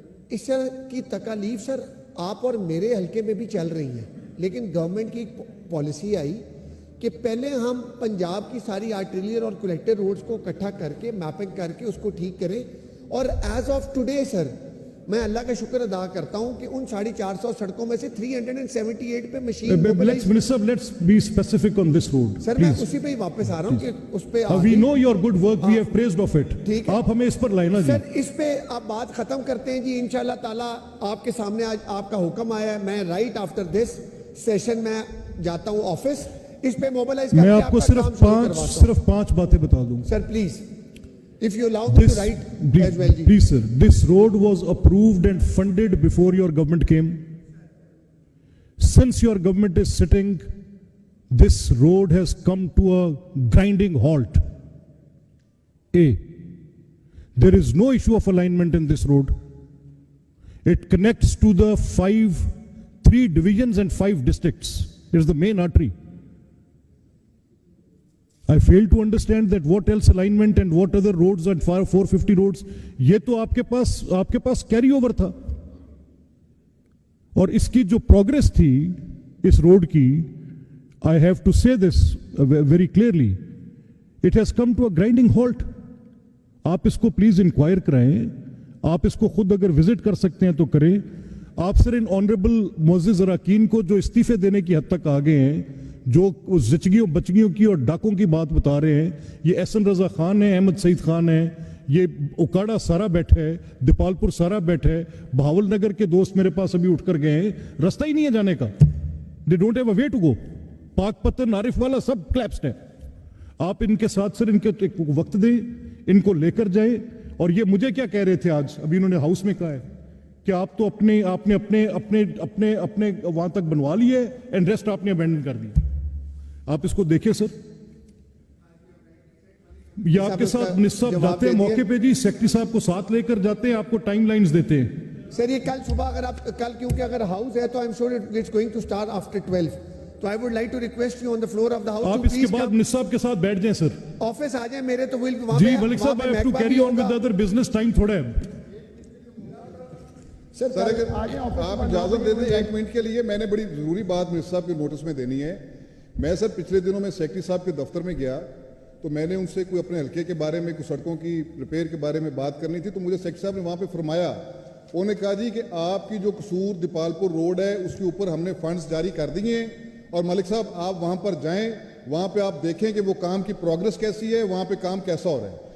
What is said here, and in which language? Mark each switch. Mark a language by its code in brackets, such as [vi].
[ur] اس طرح کی تکالیف سر آپ اور میرے حلقے میں بھی چل رہی ہیں, لیکن گورنمنٹ کی ایک پالیسی آئی کہ پہلے ہم پنجاب کی ساری آرٹریلر اور کلیکٹر روڈز کو اکٹھا کر کے میپنگ کر کے اس کو ٹھیک کریں, اور [en] as of today [ur] سر میں اللہ کا شکر ادا کرتا ہوں کہ ان 450 سڑکوں میں سے 378 پہ machine [en] Let's be specific on this road. [ur] سر میں اسی پہ ہی واپس آ رہا ہوں کہ اس پہ [en] We know your good work, we have praised of it. [ur] آپ ہمیں اس پر لائنا جی. سر اس پہ آپ بات ختم کرتے ہیں جی, انشاءاللہ تعالیٰ آپ کے سامنے آج آپ کا حکم آیا ہے, میں [en] right after this session [ur] میں جاتا ہوں آفس, اس پہ موبلائز کر کے میں آپ کو صرف 5 باتیں بتا دوں. [en] Sir please if you allow me to write as well ji. Please sir, this road was approved and funded before your government came. Since your government is sitting, this road has come to a grinding halt. There is no issue of alignment in this road. It connects to the 3 divisions and 5 districts. It is the main artery. I fail to understand that what else alignment and what other roads and 450 roads, [ur] یہ تو آپ کے پاس carry over تھا, اور اس کی جو progress تھی اس road کی, [en] I have to say this very clearly, it has come to a grinding halt. [ur] آپ اس کو پلیز انکوائر کرائیں, آپ اس کو خود اگر وزٹ کر سکتے ہیں تو کریں. آپ سر ان آنریبل معزز اراکین کو جو استعفے دینے کی حد تک آ گئے ہیں, جو زچگیوں بچگیوں کی اور ڈاکوں کی بات بتا رہے ہیں, یہ احسن رضا خان ہے, احمد سعید خان ہے, یہ اکاڑا سارا بیٹھا ہے, دیپالپور سارا بیٹھا ہے, بہاول نگر کے دوست میرے پاس ابھی اٹھ کر گئے ہیں, رستہ ہی نہیں ہے جانے کا. [en] They don't have a way to go. [ur] پاک پتن عارف والا سب کلیپسڈ ہے. آپ ان کے ساتھ سر ان کے ایک وقت دیں, ان کو لے کر جائیں. اور یہ مجھے کیا کہہ رہے تھے آج, ابھی انہوں نے ہاؤس میں کہا ہے کہ آپ تو آپ نے اپنے وہاں تک بنوا لیے [en] and rest [ur] آپ نے ابینڈن کر دیا. آپ اس کو دیکھیں سر, یہ آپ کے ساتھ نصاب جاتے ہیں موقع پہ جی, سیکٹری صاحب کو ساتھ لے کر جاتے ہیں, آپ کو ٹائم لائنز دیتے ہیں. سر یہ کل صبح اگر آپ کل, کیونکہ اگر ہاؤس ہے تو [en] I am sure it's going to start after 12, تو I would like to request you on the floor of the house. [ur] آپ اس کے بعد نصاب کے ساتھ بیٹھ جائیں سر, آفس آ جائیں میرے, تو ویل وہاں [en] جی ملک صاحب I have to carry on with other business, [ur] time تھوڑا ہے. سر اگر آپ اجازت دے دیں 1 منٹ کے لیے, میں نے بڑی ضروری بات منسٹر صاحب کے نوٹس میں دینی ہے. میں سر پچھلے دنوں میں سیکٹری صاحب کے دفتر میں گیا, تو میں نے ان سے کوئی اپنے حلقے کے بارے میں, کوئی سڑکوں کی ریپیئر کے بارے میں بات کرنی تھی. تو مجھے سیکٹری صاحب نے وہاں پہ فرمایا, انہوں نے کہا جی کہ آپ کی جو قصور دیپالپور روڈ ہے اس کے اوپر ہم نے فنڈز جاری کر دیے ہیں, اور ملک صاحب آپ وہاں پر جائیں, وہاں پہ آپ دیکھیں کہ وہ کام کی پروگرس کیسی ہے, وہاں پہ کام کیسا ہو رہا ہے.